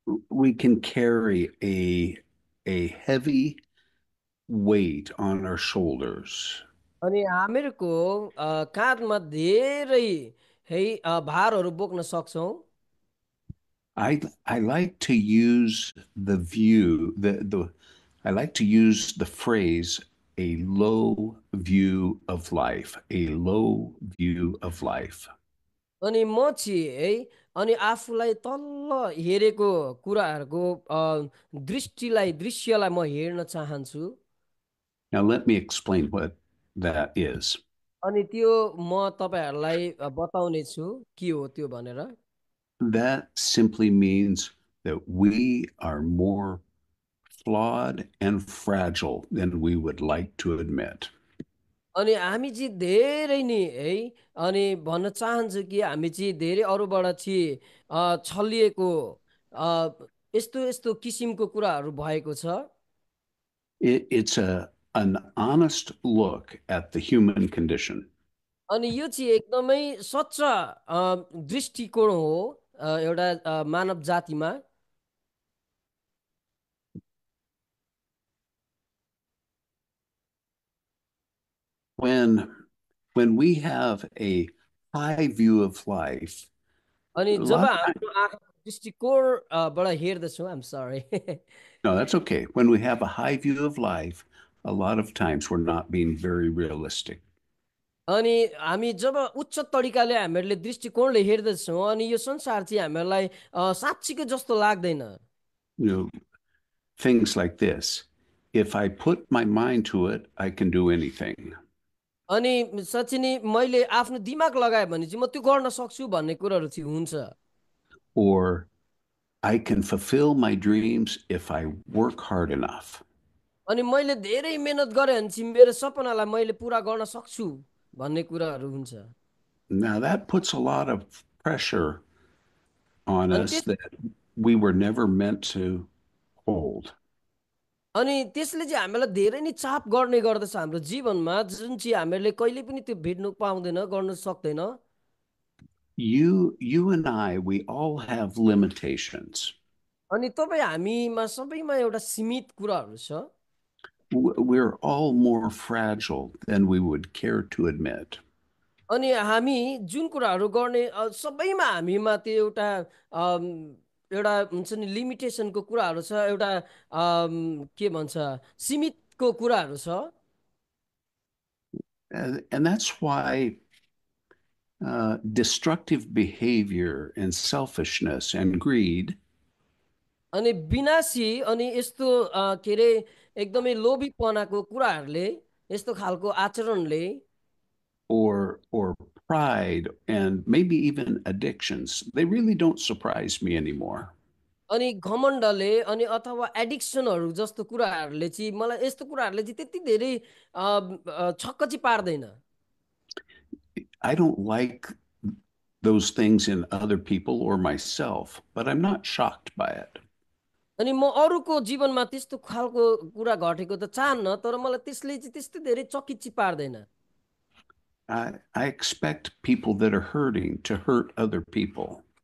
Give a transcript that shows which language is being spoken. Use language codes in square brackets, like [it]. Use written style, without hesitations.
[en] We can carry a heavy weight on our shoulders. [ne] अनि हामीहरूको काँधमा धेरै है भारहरू बोक्न सक्छौँ। [en] I like to use the view the I like to use the phrase a low view of life, a low view of life. [ne] अनि म चाहिँ है अनि आफूलाई तल्ल हेरेको कुराहरूको दृश्यलाई म हेर्न चाहन्छु। [en] Now let me explain what that is. [ne] अनि त्यो म तपाईहरूलाई बताउने छु के हो त्यो भनेर। [en] That simply means that we are more flawed and fragile than we would like to admit. [ne] अनि हामी चाहिँ धेरै नि है अनि भन्न चाहन्छु कि हामी चाहिँ धेरै अरूबाट चाहिँ छलिएको यस्तो यस्तो किसिमको कुराहरू भएको छ। [en] It's an honest look at the human condition. [ne] अनि यो चाहिँ एकदमै सच्चा दृष्टिकोण हो एउटा मानव जातिमा। [en] When we have a high view of life, [ne] अनि [en] a [ne] जब [en] lot of [ne] हाम्रो आँखाको दृष्टिकोणबाट हेर्दछौँ [en] I'm sorry no, that's okay. When we have a high view of life, a lot of times we're not being very realistic. [ne] अनि हामी जब उच्च तरिकाले हामीहरूले दृष्टिकोणले हेर्दछौँ अनि यो संसार चाहिँ हामीहरूलाई साँच्चीको जस्तो लाग्दैन। [en] You know, things like this. If I put my mind to it, I can do anything. [ne] अनि साँच्चै नै मैले आफ्नो दिमाग लगाएँ भने चाहिँ म त्यो गर्न सक्छु भन्ने कुराहरू चाहिँ हुन्छ। [en] Or I can fulfill my dreams if I work hard enough. [ne] अनि मैले धेरै मेहनत गरेँ भने चाहिँ मेरो सपनालाई मैले पुरा गर्न सक्छु भन्ने कुराहरू हुन्छ। [en] Now that puts a lot of pressure on [ne] अनि [en] us that we were never meant to hold. [ne] अनि त्यसले चाहिँ हामीलाई धेरै नै चाप गर्ने गर्दछ हाम्रो जीवनमा जुन चाहिँ हामीहरूले कहिले पनि त्यो भेट्नु पाउँदैन गर्न सक्दैन। [en] You and I, we all have limitations. [ne] अनि तपाईँ हामीमा सबैमा एउटा सीमित कुराहरू छ। [en] We're all more fragile than we would care to admit. [ne] अनि हामी जुन कुराहरू गर्ने सबैमा हामीमा त्यो एउटा एउटा हुन्छ नि लिमिटेसनको कुराहरू छ एउटा के भन्छ सीमितको कुराहरू छ। [en] And that's why destructive behavior and selfishness and greed [ne] अनि विनाशी अनि यस्तो के अरे एकदमै लोभीपनाको कुराहरूले यस्तो खालको आचरणले [en] or pride and maybe even addictions, they really don't surprise me anymore. [ne] अनि घमण्डले अनि अथवा एडिक्सनहरू जस्तो कुराहरूले चाहिँ मलाई यस्तो कुराहरूले चाहिँ त्यति धेरै छक्क चाहिँ पार्दैन। [en] I don't like those things in other people or myself, but I'm not shocked by it. [ne] अनि म अरूको जीवनमा त्यस्तो खालको कुरा घटेको त चाहन्न तर मलाई त्यसले चाहिँ त्यस्तो धेरै चकित चाहिँ पार्दैन। [en] I expect people that are hurting to hurt other people.